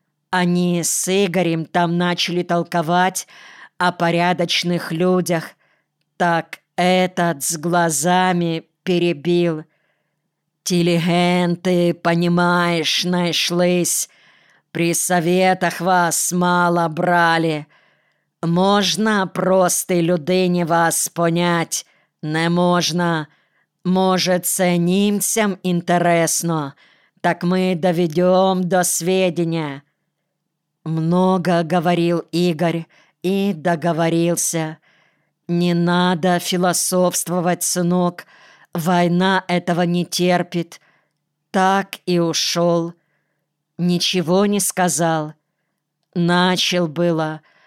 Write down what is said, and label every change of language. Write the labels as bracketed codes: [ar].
[ru] Они с Игорем там начали толковать о порядочных людях. Так этот с глазами перебил. «Телегенты, понимаешь, нашлись. При советах вас мало брали. [uk] Можна простой людині вас понять? Не можна. Може, це німцям інтересно? [ru] Так ми доведем до сведення». Много говорил Игорь и договорился. «Не надо философствовать, сынок. Война этого не терпит». Так и ушел. Ничего не сказал. Начал было.